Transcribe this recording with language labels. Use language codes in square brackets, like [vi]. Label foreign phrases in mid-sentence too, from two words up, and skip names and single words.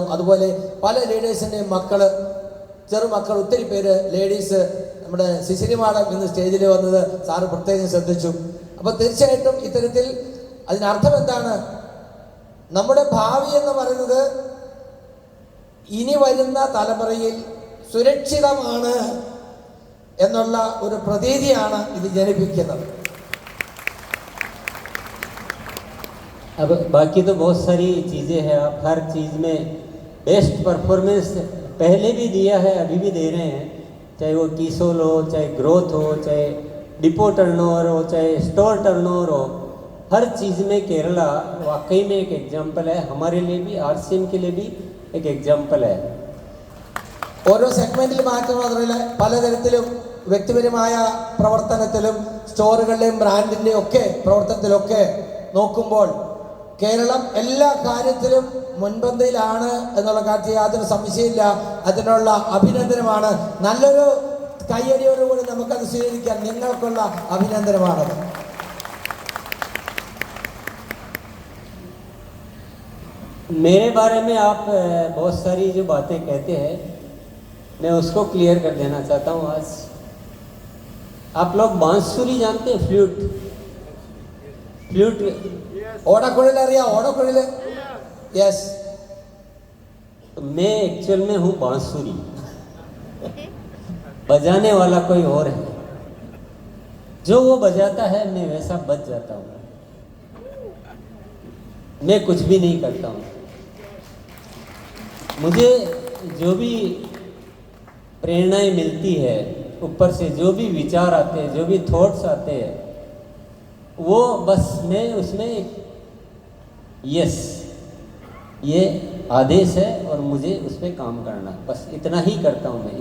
[ml] അതുപോലെ പല ലീഡേഴ്സിൻ്റെയും മക്കൾ, ചെറുമക്കൾ, ഒത്തിരി പേര് ലേഡീസ്, നമ്മുടെ സിസിലി മാഡം ഇന്ന് സ്റ്റേജിൽ വന്നത് സാറ് പ്രത്യേകം ശ്രദ്ധിച്ചു. അപ്പോൾ തീർച്ചയായിട്ടും ഇത്തരത്തിൽ അതിനർത്ഥം എന്താണ്? നമ്മുടെ ഭാവി എന്ന് പറയുന്നത് ഇനി വരുന്ന തലമുറയിൽ സുരക്ഷിതമാണ് എന്നുള്ള ഒരു പ്രതീതിയാണ് ഇത് ജനിപ്പിക്കുന്നത്. [hi] अब बाकी तो बहुत सारी चीज़ें हैं, आप हर चीज़ में [en] best performance [hi] पहले भी दिया है, अभी भी दे रहे हैं, चाहे वो कीसोल हो, चाहे ग्रोथ हो, चाहे [en] depot turnover [hi] हो, चाहे [en] store turnover [hi] हो, हर चीज़ में केरला वाकई में एक एग्जाम्पल है. हमारे लिए भी, RCM के लिए भी एक एग्जाम्पल है. [ml] ഓരോ സെഗ്മെന്റിൽ മാറ്റം മാത്രമല്ല, പലതരത്തിലും വ്യക്തിപരമായ പ്രവർത്തനത്തിലും സ്റ്റോറുകളുടെയും ബ്രാൻഡിൻ്റെയും ഒക്കെ പ്രവർത്തനത്തിലൊക്കെ നോക്കുമ്പോൾ കേരളം എല്ലാ കാര്യത്തിലും മുൻപന്തിയിലാണ് എന്നുള്ള കാര്യത്തിൽ യാതൊരു സംശയമില്ല. അതിനുള്ള അഭിനന്ദനമാണ്. നല്ലൊരു കയ്യടിയോടുകൂടി നമുക്കത് സ്വീകരിക്കാം. നിങ്ങൾക്കുള്ള അഭിനന്ദനമാണത്. [hi] मेरे बारे में आप बहुत सारी जो बातें कहते हैं, मैं उसको क्लियर कर देना चाहता हूँ आज. आप लोग बांसुरी जानते हैं? फ्लूट [ml] ഓടക്കുഴൽ അറിയാം? ഓടക്കുഴൽ, യെസ്. [hi] मैं एक्चुअल में हूँ बांसुरी, बजाने वाला कोई और है. जो वो बजाता है मैं वैसा बज जाता हूँ. मैं कुछ भी नहीं करता हूँ. मुझे जो भी प्रेरणाएं मिलती है ऊपर से, जो भी विचार आते हैं, जो भी थॉट्स आते हैं, वो बस मैं उसमें यस ये आदेश है और मुझे उस पर काम करना, बस इतना ही करता हूँ मैं.